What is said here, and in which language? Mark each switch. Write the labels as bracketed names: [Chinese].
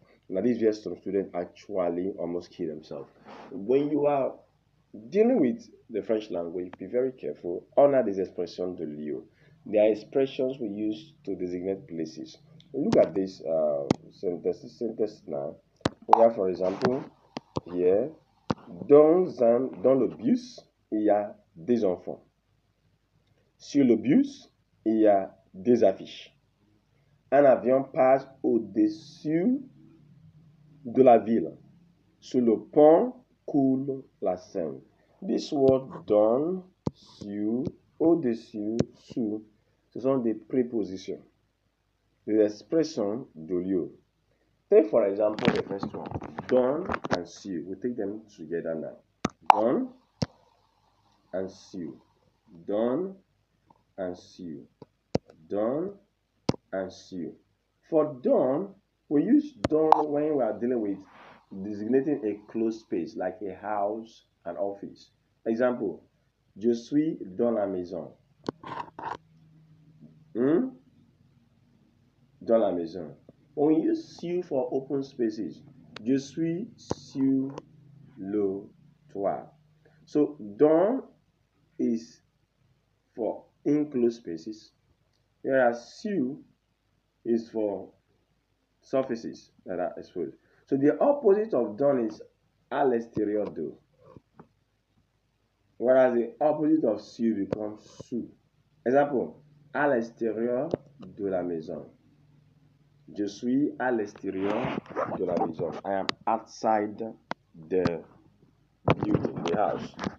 [English] Now this is where some students actually almost kill themselves. When you are dealing with the French language, be very careful. Honor this expression de lieu. They are expressions we use to designate places. Look at this sentence now. We have, for example, here, [French] dans le bus, il y a des enfants. Sur le bus, il y a des affiches. Un avion passe au-dessus de la ville. Sur le pont coule la Seine. [English] This word [French] dans, sur, au-dessus, sous, ce sont des prépositions, des expressions de lieu. [English] Take for example the first one, dans and sur. We take them together now. Dans and sur. Dans and sur. Dans and sur. For dans, we use dans when we are dealing with designating a closed space like a house, an office. [French] Example, je suis dans la maison. Dans la maison. [English] When we use sur for open spaces, [French] je suis sur le toit. [English] So dans is for enclosed spaces, whereas sur is for surfaces that are exposed. So the opposite of dans is à l'extérieur de, whereas the opposite of sur becomes sous. [French] Example, à l'extérieur de la maison. Je suis à l'extérieur de la maison. [English] I am outside the building, the house.